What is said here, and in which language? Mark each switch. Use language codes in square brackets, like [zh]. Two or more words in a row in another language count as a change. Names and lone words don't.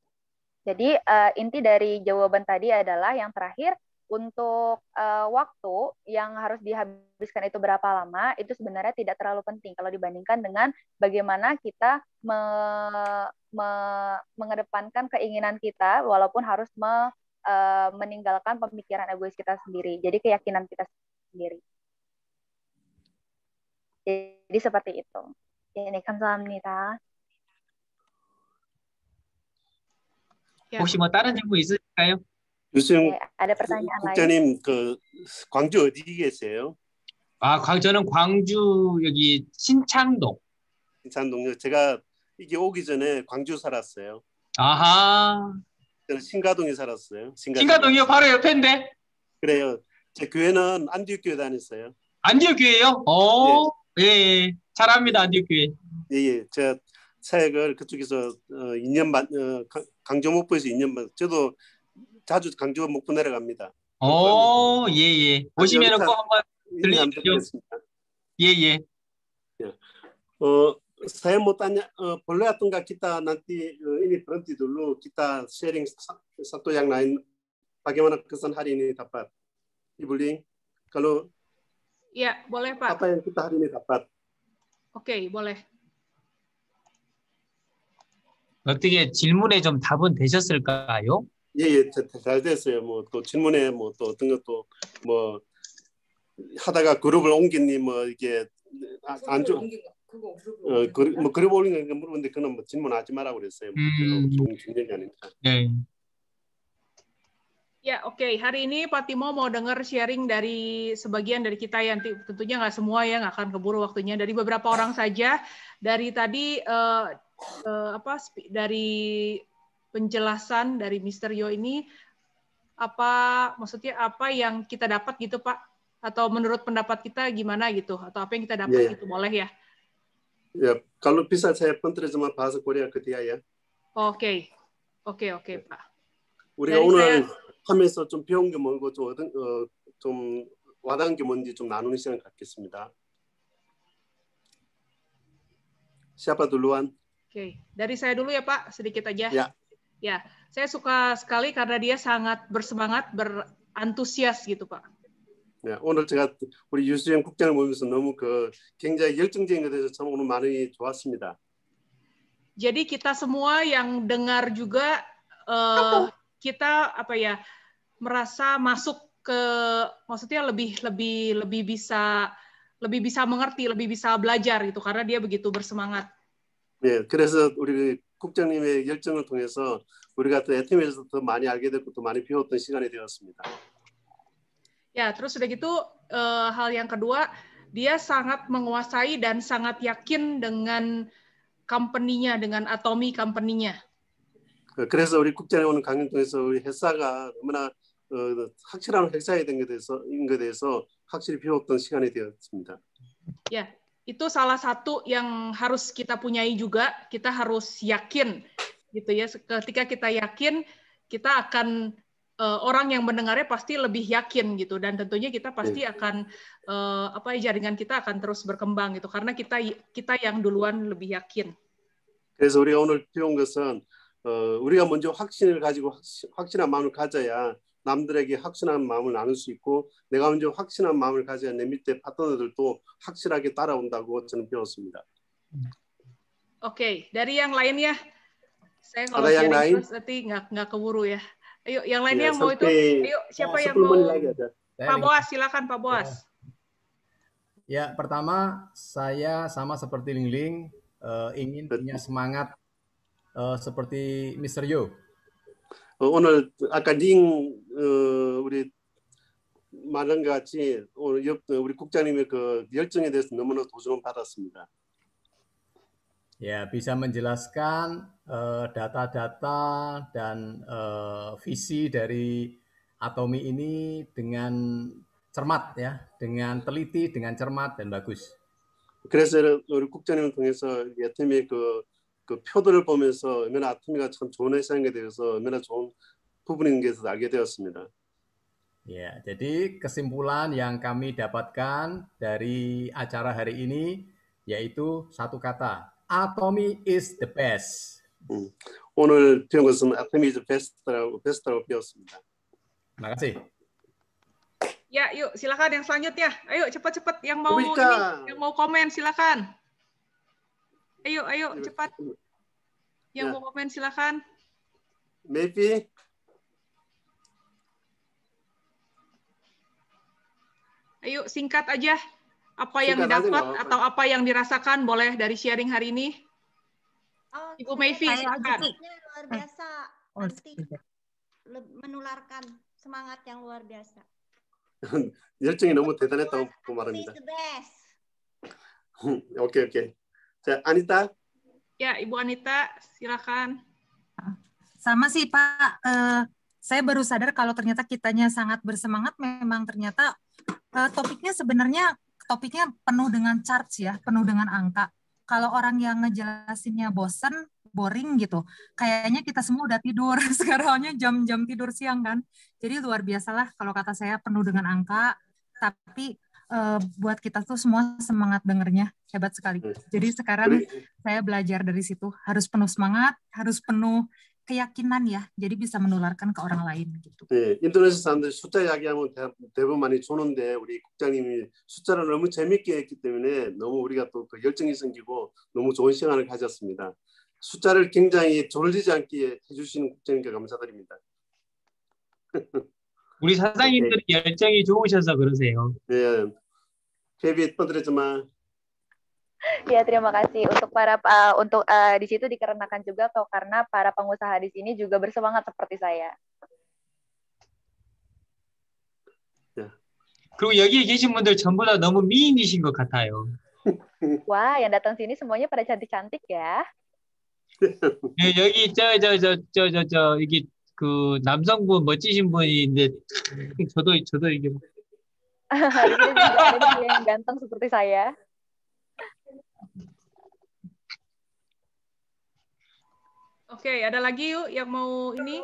[id] Jadi inti dari jawaban tadi adalah yang terakhir, untuk waktu yang harus dihabiskan itu berapa lama, itu sebenarnya tidak terlalu penting kalau dibandingkan dengan bagaimana kita mengedepankan keinginan kita walaupun harus meninggalkan pemikiran egois kita sendiri. Jadi keyakinan kita sendiri. Jadi seperti itu. [ko] Ini 감사합니다. 혹시 뭐 다른 질문 있으실까요? 유승 [id] ada pertanyaan [ko] 국장님 그 광주 어디 계세요? 저는 광주 여기 신창동. 신창동요. 제가 이게 오기 전에 광주 살았어요. 아하. 저는 신가동에 살았어요. 신가동이요? 바로 옆인데. 그래요. 제 교회는 안디옥 교회 다녔어요. 안디옥 교회요? 예. 잘합니다. 안디옥 교회. 예. 제가 사역을 그쪽에서 2년 반 강조 목포에서 2년 반. 저도 자주 강조 목포 내려갑니다. 예. 오시면은 꼭 한번 들리십시오. 예. [id] saya mau tanya, boleh atau enggak kita nanti ini berhenti dulu, kita sharing satu yang lain, bagaimana kesan hari ini dapat, Ibu Ling? Kalau ya boleh Pak. Apa yang kita hari ini dapat? Oke, boleh. [ko] 어떻게 질문에 좀 답은 되셨을까요? 예, 잘 됐어요. 뭐 또 질문에 뭐 또 어떤 것도 뭐 하다가 그룹을 옮겼니 뭐 이게 안 좋. 뭐 그룹 올린 거 물어보는데 그는 뭐 질문하지 말라고 그랬어요. 중요한 게 아니니까. 네. [id] Ya, oke. Hari ini Pak Timo mau dengar sharing dari sebagian dari kita yang tentunya nggak semua ya, nggak akan keburu waktunya. Dari beberapa orang saja. Dari tadi dari penjelasan dari Mr. Yo ini maksudnya apa yang kita dapat gitu Pak, atau menurut pendapat kita gimana gitu, atau apa yang kita dapat gitu, boleh ya? Ya, kalau bisa saya penterjemah bahasa Korea ke dia ya. Oke Pak. [ko] 우리가 오늘 하면서 좀 배운 게 뭐고 좀 와닿은 게 뭔지 좀 나누는 시간 갖겠습니다. [id] Siapa duluan? Oke, dari saya dulu ya Pak, sedikit aja. Ya, saya suka sekali karena dia sangat bersemangat, berantusias gitu Pak. [ko] 네, 오늘 제가 우리 유수영 국장을 보면서 너무 굉장히 열정적인 것에 대해서 참 오늘 많이 좋았습니다. [id] Jadi kita semua yang dengar juga kita merasa masuk ke, maksudnya lebih bisa mengerti, lebih bisa belajar gitu karena dia begitu bersemangat. [ko] 네, 그래서 우리 국장님의 열정을 통해서 우리가 또 애터미에서 더 많이 알게 됐고 또 많이 배웠던 시간이 되었습니다. [id] Ya, terus udah gitu hal yang kedua, dia sangat menguasai dan sangat yakin dengan company-nya, dengan Atomy company-nya. [ko] 그래서 우리 국장님 오늘 강연 통해서 우리 회사가 얼마나 확실한 회사에 된 것에 대해서 확실히 배웠던 시간이 되었습니다. [id] Ya, itu salah satu yang harus kita punyai juga. Kita harus yakin, gitu ya. Ketika kita yakin, kita akan orang yang mendengarnya pasti lebih yakin gitu, dan tentunya kita pasti akan jaringan kita akan terus berkembang gitu karena kita yang duluan lebih yakin. [ko] 그래서 우리가 오늘 배운 것은 우리가 먼저 확신을 가지고 확신한 마음을 가져야 남들에게 확신한 마음을 나눌 수 있고 내가 먼저 확신한 마음을 가져야 내 밑에 파트너들도 확실하게 따라온다고 저는 배웠습니다. [id] Oke, dari yang lainnya saya kalau sharing terus nanti nggak keburu ya. Ayo, yang lainnya yang mau itu, ayo siapa yang mau? Pak Boas, silakan Pak Boas. Ya, pertama saya sama seperti Lingling ingin punya semangat seperti Mr. Yo. [ko] 오늘 아까 우리 말한 것 같이 오늘 우리 국장님의 그 열정에 대해서 너무나 도전을 받았습니다. [id] Ya, bisa menjelaskan data-data dan visi dari Atomy ini dengan cermat ya, dengan teliti, dengan cermat dan bagus. [ko] 그래서 우리 국장님을 통해서 애터미의 그 표들을 보면서 얼마나 아토미가 참 좋은 회사인 게 대해서 얼마나 좋은 부분인 게 알게 되었습니다. [id] Ya, jadi kesimpulan yang kami dapatkan dari acara hari ini yaitu satu kata, [en] Atomy is the best. [ko] 오늘 배운 것은 [en] Atomy is the best [ko] 라고 배웠습니다. [id] Terima kasih. Ya, yuk silakan yang selanjutnya. Ayo cepat-cepat yang mau yang mau komen silakan. Ayo cepat. Yang mau komen silakan. Maybe. Ayo singkat aja. Apa yang didapat atau apa yang dirasakan boleh dari sharing hari ini. Ibu Mayfi silakan. Luar biasa. Nanti menularkan semangat yang luar biasa. [ko] 열정이 너무 대단했다고 말합니다. 오케이. 자, 아니타. [id] Ya, Ibu Anita, silakan. Sama sih, Pak. Saya baru sadar kalau ternyata kitanya sangat bersemangat. Memang ternyata topiknya penuh dengan charts ya, penuh dengan angka. Kalau orang yang ngejelasinnya bosen, boring gitu, kayaknya kita semua udah tidur. Sekarangnya jam-jam tidur siang kan. Jadi luar biasalah kalau kata saya penuh dengan angka. Tapi buat kita tuh semua semangat dengernya, hebat sekali. Jadi sekarang saya belajar dari situ, harus penuh semangat, harus penuh keyakinan ya, jadi bisa menularkan ke orang lain gitu. [ko] 네, 인도네시아 사람들 숫자 이야기하면 대부분 많이 조는데 우리 국장님이 숫자를 너무 재밌게 했기 때문에 너무 우리가 또 그 열정이 생기고 너무 좋은 시간을 가졌습니다. 숫자를 굉장히 졸리지 않게 해주시는 국장님께 감사드립니다. 우리 사장님들이 열정이 좋으셔서 그러세요. 네, Feby Padrejema. [id] Ya, terima kasih untuk di situ dikarenakan juga karena para pengusaha di sini juga bersemangat seperti saya. [ko] 그리고 여기 계신 분들 전부 다 너무 미인이신 것 같아요. [id] Wah, yang datang sini semuanya pada cantik-cantik ya. [ko] 여기 이게 그 남성분 멋지신 분인데 저도 이게 [id] Hari ini juga ada dia yang ganteng seperti saya. Oke, ada lagi yuk yang mau ini?